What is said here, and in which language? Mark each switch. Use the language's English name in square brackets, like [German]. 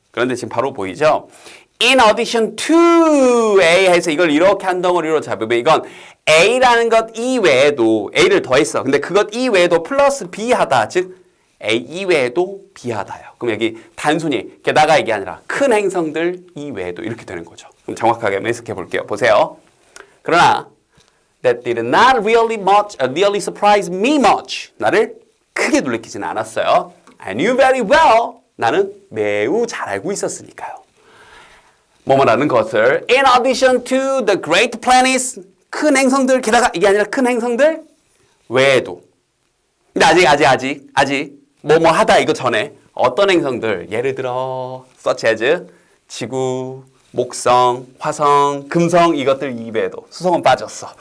[Korean] 그런데 지금 바로 보이죠? [English] in addition to A [Korean] 해서 이걸 이렇게 한 덩어리로 잡으면 이건 A라는 것 이외에도 A를 더했어. 근데 그것 이외에도 플러스 B 하다. 즉 A 이외에도 B 하다요. 그럼 여기 단순히 게다가 이게 아니라 큰 행성들 이외에도 이렇게 되는 거죠. 그럼 정확하게 해석해 볼게요. 보세요. 그러나 [English] that did not really surprise me much. [Korean] 나를 크게 놀래키지는 않았어요. [English] I knew very well. [Korean] 나는 매우 잘 알고 있었으니까요. 뭐뭐라는 것을 [English] in addition to the great planets [Korean] 큰 행성들 게다가 이게 아니라 큰 행성들 외에도 근데 아직 뭐뭐 하다 이거 전에 어떤 행성들 예를 들어 such as 지구, 목성, 화성, 금성 이것들 이외에도 수성은 빠졌어.